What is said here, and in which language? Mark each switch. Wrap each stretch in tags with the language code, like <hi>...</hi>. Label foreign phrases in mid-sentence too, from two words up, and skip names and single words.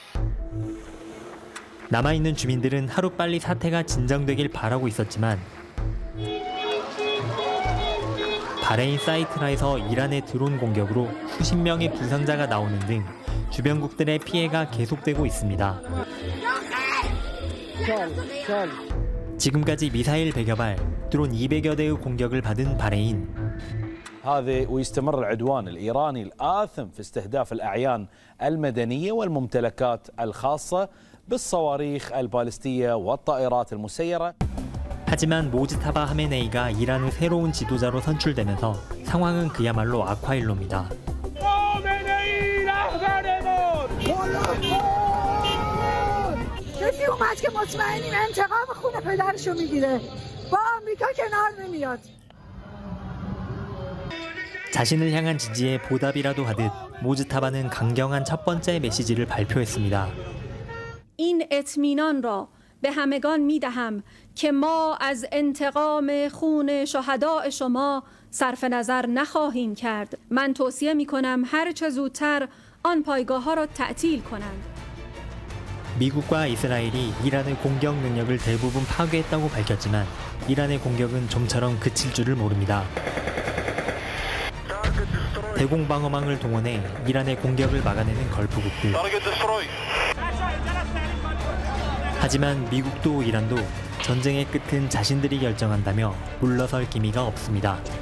<ko>남아있는 주민들은 하루빨리 사태가 진정되길 바라고 있었지만 바레인 사이트라에서 이란의 드론 공격으로 수십 명의 부상자가 나오는 등 주변국들의 피해가 계속되고 있습니다. 지금까지 미사일 100여 발, 드론 200여 대의 공격을 받은 바레인.</ko> <ar>هذا ويستمر العدوان الإيراني الآثم في استهداف الأعيان المدنية والممتلكات الخاصة بالصواريخ البالستية والطائرات المسيرة.</ar> <ko>하지만 모지타바 하메네이가 이란의 새로운 지도자로 선출되면서 상황은 그야말로 악화일로입니다.</ko> <fa>کسی اومد که مطمئنیم انتقام خون پدرشو میگیره با آمریکا کنار نمیاد.</fa> <ko>자신을 향한 지지에 보답이라도 하듯 모지타바는 강경한 첫 번째 메시지를 발표했습니다.</ko> <fa>این اطمینان را به همگان میدهم که ما از انتقام خون شهداء شما صرف نظر نخواهیم کرد. من توصیه میکنم هر چه زودتر آن پایگاه ها را تعطیل کنند.</fa> <ko>미국과 이스라엘이 이란의 공격 능력을 대부분 파괴했다고 밝혔지만 이란의 공격은 좀처럼 그칠 줄을 모릅니다. 대공방어망을 동원해 이란의 공격을 막아내는 걸프국들. 하지만 미국도 이란도 전쟁의 끝은 자신들이 결정한다며 물러설 기미가 없습니다.</ko>